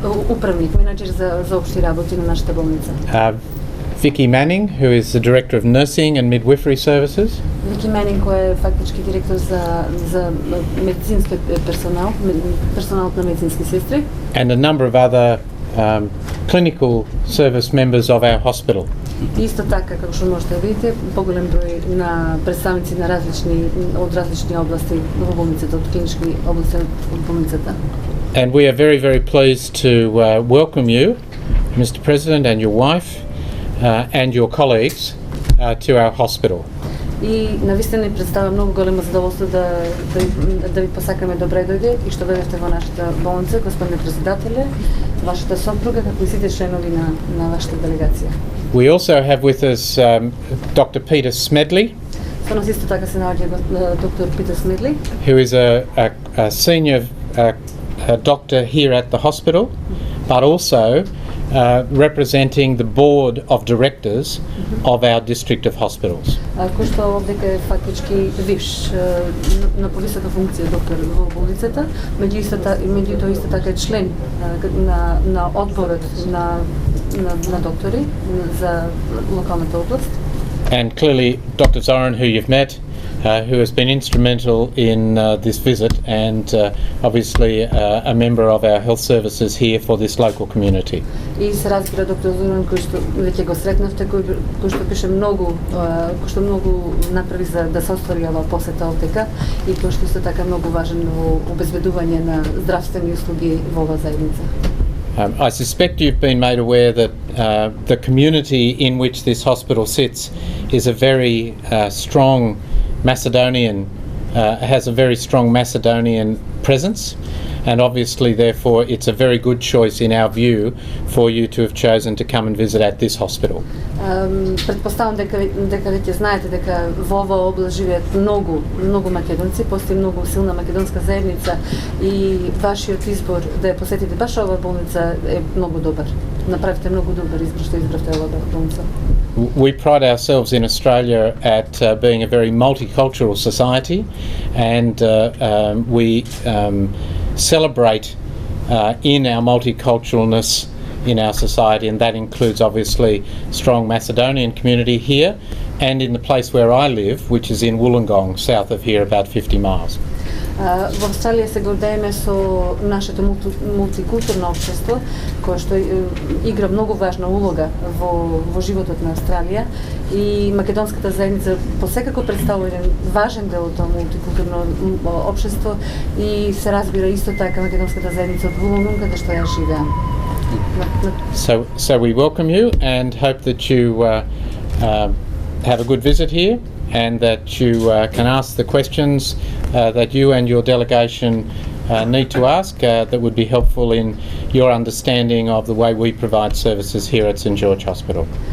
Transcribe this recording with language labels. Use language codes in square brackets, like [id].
[mk] управник, менеджер за општи работи на нашата болница. [en] Vicky Manning, who is the director of nursing and midwifery services. [mk] Вики Манинг, кој е фактички директор за медицински персоналот на медицински сестри. [en] And a number of other clinical service members of our hospital. [mk] Исто така, како што можете да видите, поголем број на представници на различни области во болницата, од клинички области од болницата. [en] And we are very, very pleased to welcome you, Mr. President, and your wife, and your colleagues to our hospital. [mk] И навистина ни представува многу големо задоволство да ви посакаме добре дојде и што дојдете во нашата болница, господине председателе, вашата сопруга, како и сите членови на вашата делегација. [en] We also have with us Dr. Peter Smedley, [mk] Со нас исто така се наоѓа доктор Питер Смедли, [en] who is a senior doctor here at the hospital, but also representing the board of directors of our district of hospitals. [mk] кој што овдека е фактички виш на повисока функција доктор во болницата, меѓутоа исто така е член на одборот на доктори за локалната област. [en] And clearly Dr. Zoran, who you've met, who has been instrumental in this visit and obviously a member of our health services here for this local community. [mk] И се разбира доктор Зоран кој што веќе го сретнавте, кој што пише многу, кој што многу направи за да се оствари ова посета овдека и кој што исто така многу важен во обезбедување на здравствени услуги во оваа заедница. [en] I suspect you've been made aware that the community in which this hospital sits is a very strong Macedonian, has a very strong Macedonian presence, and obviously therefore it's a very good choice in our view for you to have chosen to come and visit at this hospital. [mk] Предпоставам дека веќе знаете дека во оваа област живеат многу македонци, постои многу силна македонска заедница и вашиот избор да ја посетите баш оваа болница е многу добар. Направите многу добар избор што избравте оваа болница. [en] We pride ourselves in Australia at being a very multicultural society, and we celebrate in our multiculturalness in our society, and that includes obviously strong Macedonian community here and in the place where I live, which is in Wollongong, south of here, about 50 miles. [mk] Во Австралија се гордееме со нашето мултикултурно општество, кое што игра многу важна улога во животот на Австралија, и македонската заедница посекако представува еден важен дел од тоа мултикултурно општество, и се разбира исто така македонската заедница од Вулонгун, каде што ја живеам. [en] So we welcome you and hope that you have a good visit here, and that you can ask the questions that you and your delegation need to ask that would be helpful in your understanding of the way we provide services here at St George Hospital.